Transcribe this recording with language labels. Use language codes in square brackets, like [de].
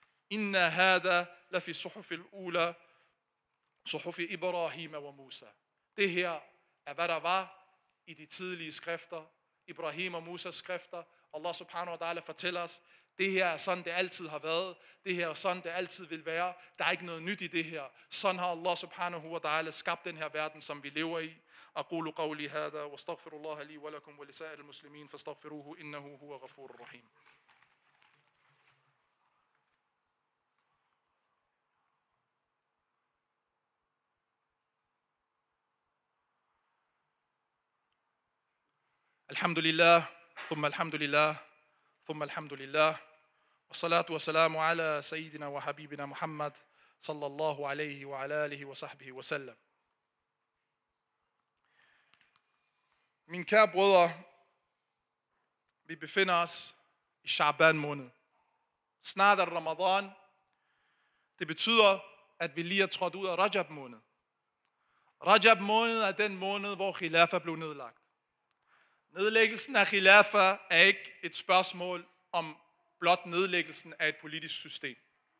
[ar] Inna hada la fi suhufil ula, suhufi Ibrahim wa Musa. [da] Det her er, hvad der var i de tidlige skrifter, Ibrahim og Musas skrifter. Allah subhanahu wa ta'ala fortæller os, det her er sådan, det altid har været. Det her er sådan, det altid vil være. Der er ikke noget nyt i det her. Sådan har Allah subhanahu wa ta'ala skabt den her verden, som vi lever i. [ar] أقول قولي هذا واستغفر الله لي ولكم ولسائر المسلمين فاستغفروه إنه هو غفور رحيم. الحمد لله ثم الحمد لله ثم الحمد لله والصلاة والسلام على سيدنا وحبيبنا محمد صلى الله عليه وعلى آله وصحبه وسلم. [da] Mine kære brødre, vi befinder os i Sha'ban måned. Snart er Ramadan. Det betyder, at vi lige er trådt ud af Rajab måned. Rajab måned er den måned, hvor khilafa blev nedlagt. Nedlæggelsen af khilafa er ikke et spørgsmål om blot nedlæggelsen af et politisk system.